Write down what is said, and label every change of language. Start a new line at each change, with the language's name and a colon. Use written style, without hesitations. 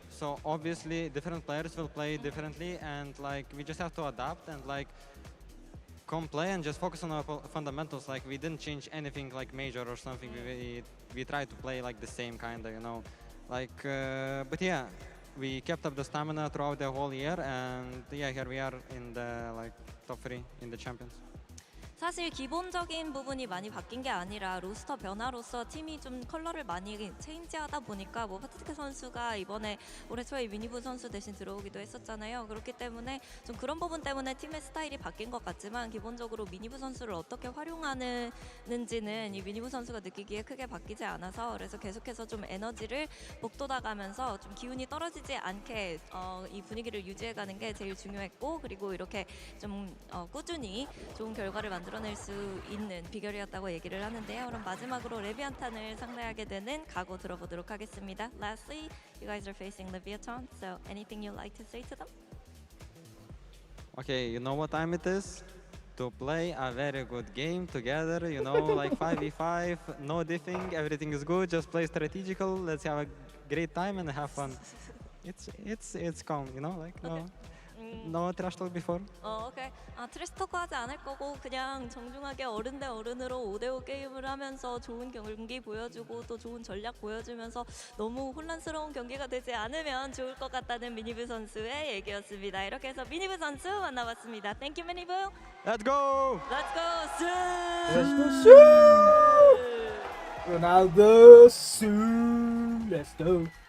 English: So obviously different players will play differently, and like we just have to adapt and like come play and just focus on our fundamentals. Like we didn't change anything like major or something. We tried to play like the same kind of, you know. Like, but yeah, we kept up the stamina throughout the whole year, and yeah, here we are in the like top 3 in the champions.
Korean: 사실 기본적인 부분이 많이 바뀐 게 아니라 로스터 변화로서 팀이 좀 컬러를 많이 체인지하다 보니까 뭐 파티티크 선수가 이번에 올해 초에 미니부 선수 대신 들어오기도 했었잖아요. 그렇기 때문에 좀 그런 부분 때문에 팀의 스타일이 바뀐 것 같지만 기본적으로 미니부 선수를 어떻게 활용하는지는 이 미니부 선수가 느끼기에 크게 바뀌지 않아서 그래서 계속해서 좀 에너지를 북돋아가면서 좀 기운이 떨어지지 않게 이 분위기를 유지해가는 게 제일 중요했고 그리고 이렇게 좀 꾸준히 좋은 결과를 만들어낼 수 있는 비결이었다고 얘기를 하는데요. 그럼 마지막으로 레비안탄을 상대하게 되는 각오 들어보도록 하겠습니다.
English: Lastly, you guys are facing Leviathan, so anything you'd like to say to them? Okay, you know what time it is? To play a very good game together, you know, like 5v5, no diffing, everything is good, just play strategical, let's have a great time and have fun. It's calm, you know, like no trash talk before.
Korean: 오케이. 트래시 토크 하지 않을 거고 그냥 정중하게 어른 대 어른으로 5대5 게임을 하면서 좋은 경기 보여주고 또 좋은 전략 보여주면서 너무 혼란스러운 경기가 되지 않으면 좋을 것 같다는 미니브 선수의 얘기였습니다. 이렇게 해서 미니브 선수 만나봤습니다.
English: Thank you, 미니브. Let's go! Let's go, Seoul! Let's go, Seoul! Ronaldo, Seoul! Let's go!